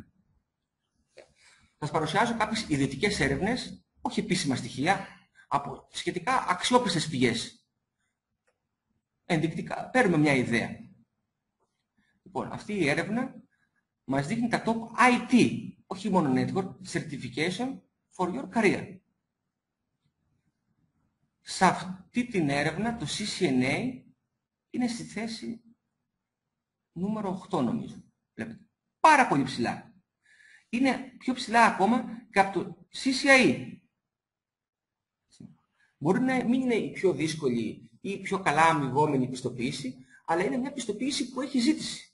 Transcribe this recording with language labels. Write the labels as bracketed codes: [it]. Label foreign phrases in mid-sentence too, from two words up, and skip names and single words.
[el] Θα σας παρουσιάζω κάποιες ιδιωτικές έρευνες, όχι επίσημα στοιχεία, από σχετικά αξιόπιστες πηγές. Ενδεικτικά, παίρνουμε μια ιδέα. Λοιπόν, αυτή η έρευνα μας δείχνει τα [en] top IT, [el] όχι μόνο [en] network, certification for your career. [el] Σε αυτή την έρευνα το CCNA είναι στη θέση νούμερο 8 νομίζω. Βλέπετε. Πάρα πολύ ψηλά. Είναι πιο ψηλά ακόμα και από το CCIE. Μπορεί να μην είναι η πιο δύσκολη ή η πιο καλά αμοιβόμενη πιστοποίηση, αλλά είναι μια πιστοποίηση που έχει ζήτηση.